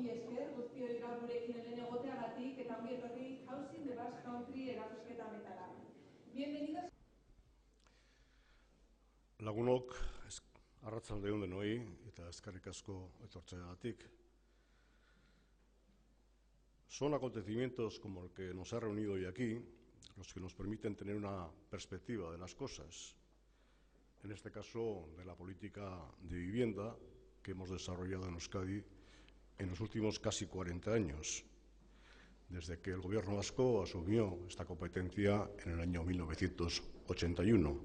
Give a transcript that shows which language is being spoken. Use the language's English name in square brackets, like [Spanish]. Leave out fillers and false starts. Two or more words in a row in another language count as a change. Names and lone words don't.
[Basque] Lagunok, arratsalde on denoi eta eskerrik asko etortzeagatik. [Spanish] Son acontecimientos como el que nos ha reunido hoy aquí los que nos permiten tener una perspectiva de las cosas, en este caso de la política de vivienda que hemos desarrollado en Euskadi en los últimos casi 40 años, desde que el Gobierno vasco asumió esta competencia en el año 1981.